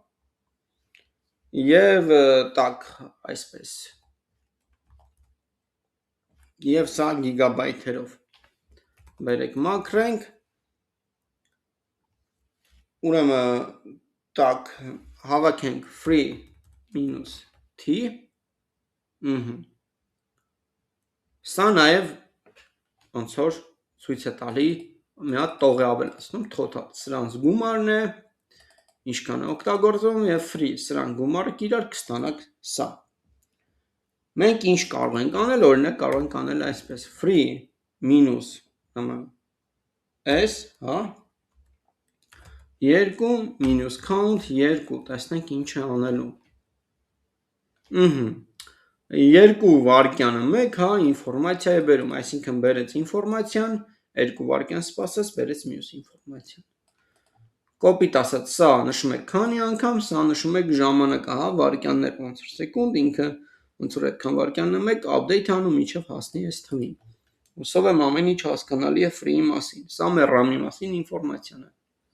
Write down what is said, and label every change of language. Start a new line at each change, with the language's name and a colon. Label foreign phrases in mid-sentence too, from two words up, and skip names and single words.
Armenian: եւ так, այսպես, եւ սա գիգաբայթերով, բերեք մաքրենք, ուրեմն так, հավաքենք
English: free minus t,
Armenian: սա նաև ոնց որ ցույց է տալի մի հատ տող է ավելացնում total, սրանց գումարն է, ինչքան է օգտագործվում եւ free, սրանք գումարը իրար կստանաք սա։ Մենք ինչ կարող ենք անել, օրինակ կարող ենք անել այսպես
English: free minus s, հա, 2 minus count 2,
Armenian: տեսնենք ինչ է անելու։ 2 վարկյանը 1, հա, ինֆորմացիա է բերում, այսինքն բերեց ինֆորմացիան, 2 վարկյան սպասեց, բերեց մյուս ինֆորմացիան։ Կոպիտ ասած, սա նշում եք քանի անգամ, սա նշում եք ժամանակը, հա, վարկյաններ ոնց որ սեկունդ, ինքը ոնց որ այդքան վարկյանն է 1, update անում մինչև հասնի այս թվին։ Հուսով եմ ամեն ինչ հասկանալի է free-ի մասին, սա մեր RAM-ի մասին ինֆորմացիան է։